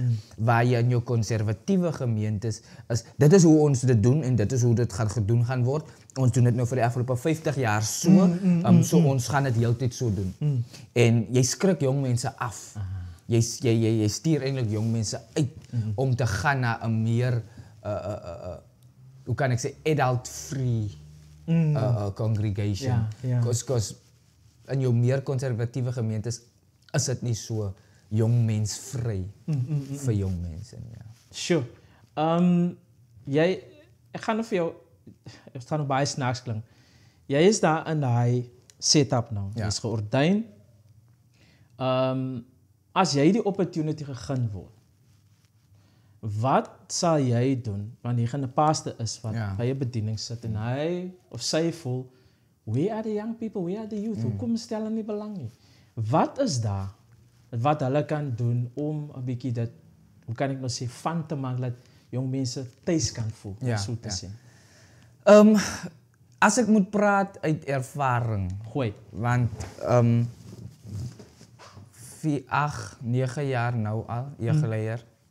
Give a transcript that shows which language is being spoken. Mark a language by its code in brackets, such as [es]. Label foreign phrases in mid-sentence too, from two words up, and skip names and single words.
[af] Waar jy in jou konservatiewe gemeentes is, dit is hoe ons dit doen en dit is hoe dit gaan gedoen gaan word. Ons doen dit nou vir die afgelope 50 jaar so, so ons gaan dit heeltyd so doen. En jy skrik jong mense af. Jy stuur eintlik jong mense uit om te gaan na 'n meer hoe kan ek sê [en] adult-free congregation. [af] Because in jou meer konservatiewe gemeentes is dit nie so jong mens vry vir jong mense nie. Ja. Sure. Ek gaan nou vir jou, het gaan nou baie snaaks klink. Jy is daar in daai setup nou. Jy is geordyn. As jy die opportunity gegee word, wat sal jy doen wanneer jy 'n pastor is wat by 'n bediening sit en hy of sy voel, [en] where are the young people, where are the youth, [af] hoekom stel hulle nie belang nie? Wat is daar wat hulle kan doen om 'n bietjie dit, hoe kan ek nou sê, van te maak dat jong mense tuis kan voel, so te sê? As ek moet praat uit ervaring, Gooi. want 9 jaar nou al, jeugleier.